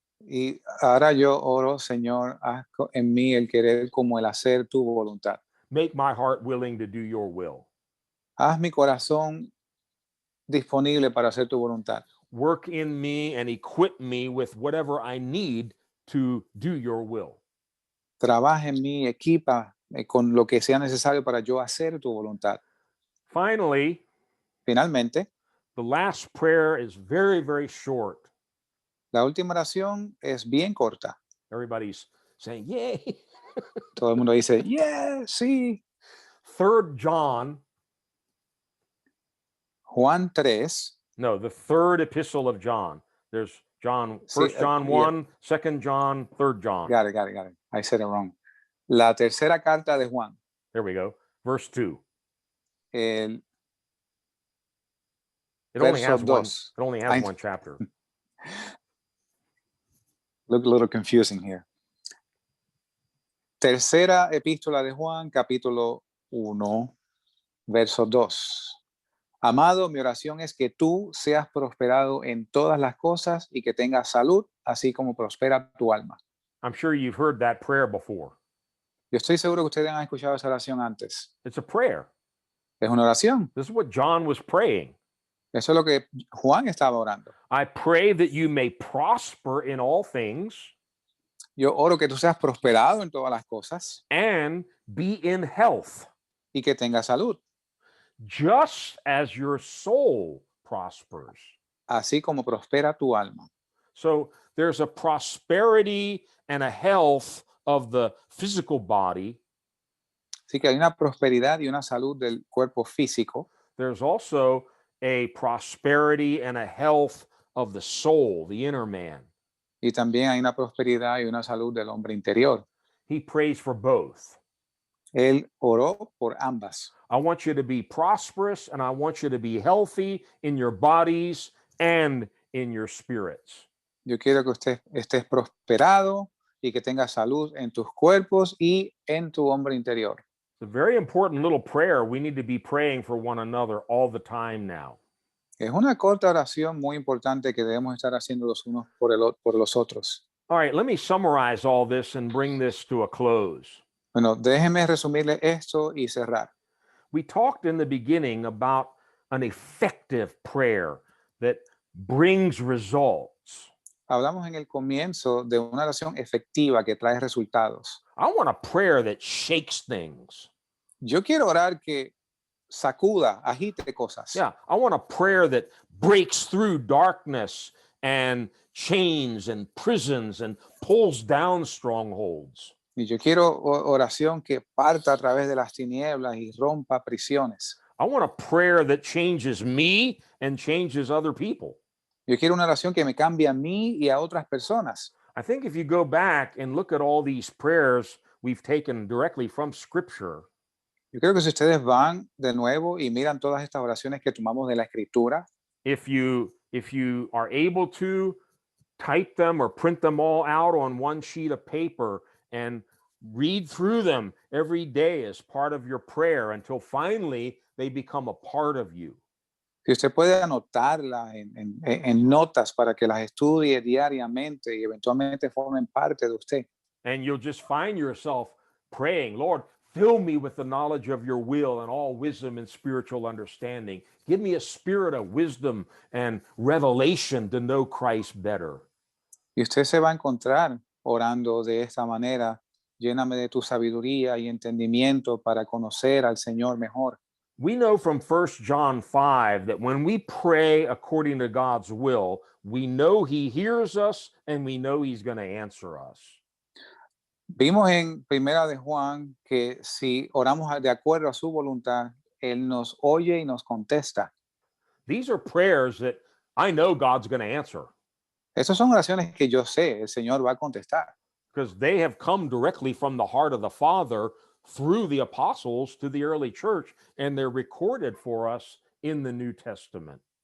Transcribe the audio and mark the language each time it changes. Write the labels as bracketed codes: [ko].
[es] Y ahora yo oro, Señor, haz en mí el querer como el hacer tu voluntad. [en] Make my heart willing to do your will. [es] Haz mi corazón disponible para hacer tu voluntad. [en] Work in me and equip me with whatever I need to do your will. [es] Trabaja en mí, equipa con lo que sea necesario para yo hacer tu voluntad. [en] Finally, [es] Finalmente, [en] the last prayer is very, very short. [es] la última oración es bien corta. [en] Everybody's saying, yay. [es] Todo el mundo dice, yeah, sí. [en] 3 John, [es] Juan 3. [en] no, the third epistle of John. There's John, [es] Sí, [en] 1 John yeah. 1, 2 John, 3 John. Got it. I said it wrong. [es] La tercera carta de Juan. [en] There we go. Verse 2. [es] El [en] It only [es] verso [en] has one, [es] 2. [en] it only has one chapter. Look a little confusing here. [es] Tercera epístola de Juan, capítulo 1, verso 2. Amado, mi oración es que tú seas prosperado en todas las cosas y que tengas salud, así como prospera tu alma. [en] I'm sure you've heard that prayer before. [es] Yo estoy seguro que ustedes han escuchado esa oración antes. [en] It's a prayer. [es] Es una oración. [en] This is what John was praying. [es] Eso es lo que Juan estaba orando. [en] I pray that you may prosper in all things [es] Yo oro que tú seas prosperado en todas las cosas [en] and be in health, [es] y que tengas salud, [en] just as your soul prospers. [es] así como prospera tu alma. [en] So there's a prosperity and a health of the physical body. [es] Así que hay una prosperidad y una salud del cuerpo físico. [en] There's also a prosperity and a health of the soul, the inner man. [es] Y también hay una prosperidad y una salud del hombre interior. [en] He prays for both. [es] Él oró por ambas. [en] I want you to be prosperous and I want you to be healthy in your bodies and in your spirits. [es] Yo quiero que usted estés prosperado y que tengas salud en tus cuerpos y en tu hombre interior. [en] It's a very important little prayer. We need to be praying for one another all the time now. [es] Es una corta oración muy importante que debemos estar haciendo los unos por los otros. [en] All right, let me summarize all this and bring this to a close. [es] Bueno, déjeme resumirle esto y cerrar. [en] We talked in the beginning about an effective prayer that brings results. [es] Hablamos en el comienzo de una oración efectiva que trae resultados. [en] I want a prayer that shakes things. [es] Yo quiero orar que sacuda, agite cosas. [en] Yeah, I want a prayer that breaks through darkness and chains and prisons and pulls down strongholds. [es] Y yo quiero oración que parta a través de las tinieblas y rompa prisiones. [en] I want a prayer that changes me and changes other people. [es] Yo quiero una oración que me cambie a mí y a otras personas. [en] I think if you go back and look at all these prayers we've taken directly from Scripture, [es] Yo creo que si ustedes van de nuevo y miran todas estas oraciones que tomamos de la Escritura, [en] if you are able to type them or print them all out on one sheet of paper and read through them every day as part of your prayer until finally they become a part of you. [es] si usted puede anotarlas en notas para que las estudie diariamente y eventualmente formen parte de usted. [en] And you'll just find yourself praying, Lord, fill me with the knowledge of your will and all wisdom and spiritual understanding. Give me a spirit of wisdom and revelation to know Christ better. [es] Y usted se va a encontrar orando de esta manera, lléname de tu sabiduría y entendimiento para conocer al Señor mejor. [en] We know from 1 John 5 that when we pray according to God's will, we know he hears us and we know he's going to answer us. [es] Vimos en Primera de Juan que si oramos de acuerdo a su voluntad, Él nos oye y nos contesta. [en] These are prayers that I know God's going to answer [es] Esas son oraciones que yo sé, el Señor va a contestar, [en] because they have come directly from the heart of the Father through the apostles to the early church, and they're recorded for us in the New Testament.